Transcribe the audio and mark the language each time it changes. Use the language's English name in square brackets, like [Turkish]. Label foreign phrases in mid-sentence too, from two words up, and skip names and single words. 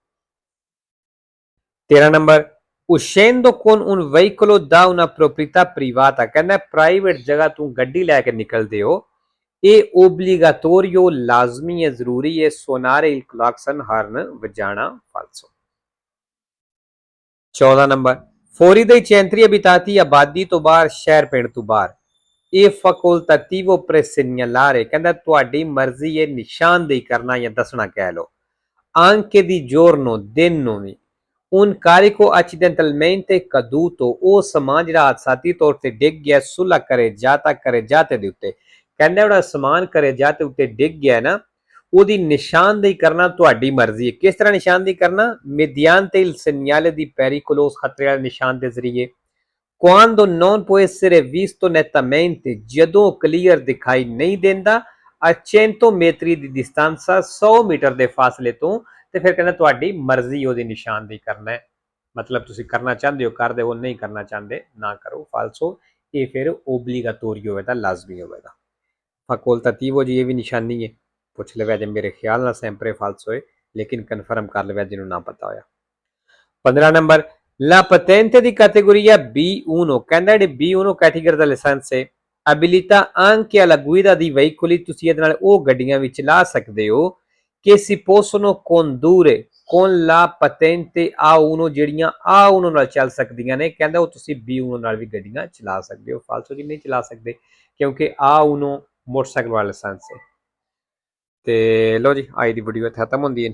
[Punjabi] 13 ਨੰਬਰ, [Italian] uscendo con un veicolo da una proprietà privata, [Punjabi] ਕਹਿੰਦਾ ਪ੍ਰਾਈਵੇਟ ਜਗ੍ਹਾ ਤੋਂ ਗੱਡੀ ਲੈ ਕੇ ਨਿਕਲਦੇ ਹੋ, ਇਹ obbligatorio, ਲਾਜ਼ਮੀ ਹੈ, ਜ਼ਰੂਰੀ ਹੈ [Italian] suonare il clacson, [Punjabi] ਹਾਰਨ ਵਜਾਣਾ, ਫਾਲਸੋ। 14 ਨੰਬਰ, [Italian] fuori dai centri abitati, [Punjabi] ਆਬਾਦੀ ਤੋਂ ਬਾਹਰ, ਸ਼ਹਿਰ ਪਿੰਡ ਤੋਂ ਬਾਹਰ, ਇਹ [Italian] facoltativo per segnalare, [Punjabi] ਕਹਿੰਦਾ ਤੁਹਾਡੀ ਮਰਜ਼ੀ ਹੈ ਨਿਸ਼ਾਨਦੇਹੀ ਕਰਨਾ ਜਾਂ ਦੱਸਣਾ ਕਹਿ ਲਓ, [Italian] anche di giorno, [Punjabi] ਦਿਨ ਨੂੰ ਵੀ, [Italian] un carico accidentalmente caduto, [Punjabi] ਉਹ ਸਮਾਨ ਜਿਹੜਾ ਹਾਦਸਾਤੀ ਤੌਰ ਤੇ ਡਿੱਗ ਗਿਆ, [Italian] sulla carreggiata [Punjabi] ਦੇ ਉੱਤੇ, ਕਹਿੰਦਾ ਜਿਹੜਾ ਸਮਾਨ carreggiate ਉੱਤੇ ਡਿੱਗ ਗਿਆ ਨਾ, ਉਹਦੀ ਨਿਸ਼ਾਨਦੇਹੀ ਕਰਨਾ ਤੁਹਾਡੀ ਮਰਜ਼ੀ ਹੈ। ਕਿਸ ਤਰ੍ਹਾਂ ਨਿਸ਼ਾਨਦੇਹੀ ਕਰਨਾ? [Italian] mediante il segnale di pericolo, [Punjabi] ਖਤਰੇ ਵਾਲੇ ਨਿਸ਼ਾਨ ਦੇ ਜ਼ਰੀਏ। [Italian] quando non può essere visto nettamente, [Punjabi] ਜਦੋਂ ਕਲੀਅਰ ਦਿਖਾਈ ਨਹੀਂ ਦਿੰਦਾ, [Italian] a 100 metri di distanza, [Punjabi] 100 ਮੀਟਰ ਦੇ ਫਾਸਲੇ ਤੋਂ, ਤੇ ਫਿਰ ਕਹਿੰਦਾ ਤੁਹਾਡੀ ਮਰਜ਼ੀ ਉਹਦੀ ਨਿਸ਼ਾਨਦੇਹੀ ਕਰਨਾ ਹੈ, ਮਤਲਬ ਤੁਸੀਂ ਕਰਨਾ ਚਾਹੁੰਦੇ ਹੋ ਕਰ ਦਿਓ, ਨਹੀਂ ਕਰਨਾ ਚਾਹੁੰਦੇ ਨਾ ਕਰੋ, ਫਾਲਸੋ। ਇਹ ਫਿਰ ਓਬਲੀਗਾਟੋਰੀ ਹੋਵੇਗਾ, ਲਾਜ਼ਮੀ ਹੋਵੇਗਾ। ਫੈਕੋਲਟੇਟਿਵੋ ਜੀ ਇਹ ਵੀ ਨਿਸ਼ਾਨੀ ਹੈ, ਪੁੱਛ ਲਵਿਆ ਜੇ, ਮੇਰੇ ਖਿਆਲ ਨਾਲ [Italian] sempre falso [Punjabi] ਹੈ, ਲੇਕਿਨ ਕਨਫਰਮ ਕਰ ਲਵਿਆ ਜਿਹਨੂੰ ਨਾ ਪਤਾ ਹੋਇਆ। 15 ਨੰਬਰ, [Italian] la patente di categoria B1, [Punjabi] ਕਹਿੰਦਾ ਜਿਹੜੀ B1 ਕੈਟੇਗਰੀ ਦਾ ਲਾਇਸੈਂਸ ਹੈ, abilita anche alla guida di veicoli, ਤੁਸੀਂ ਇਹਦੇ ਨਾਲ ਉਹ ਗੱਡੀਆਂ ਵੀ ਚਲਾ ਸਕਦੇ ਹੋ [Italian] che si possono condurre con la patente A1, [Punjabi] ਜਿਹੜੀਆਂ A1 ਨਾਲ ਚੱਲ ਸਕਦੀਆਂ ਨੇ, ਕਹਿੰਦਾ ਉਹ ਤੁਸੀਂ B1 ਨਾਲ ਵੀ ਗੱਡੀਆਂ ਚਲਾ ਸਕਦੇ ਹੋ, ਫਾਲਸੋ ਜੀ ਨਹੀਂ ਚਲਾ ਸਕਦੇ ਕਿਉਂਕਿ A1 ਮੋਟਰਸਾਈਕਲ ਵਾਲਾ ਲਾਇਸੈਂਸ ਹੈ। ਤੇ ਲੋ ਜੀ, ਅੱਜ ਦੀ ਵੀਡੀਓ ਖਤਮ ਹੁੰਦੀ ਹੈ।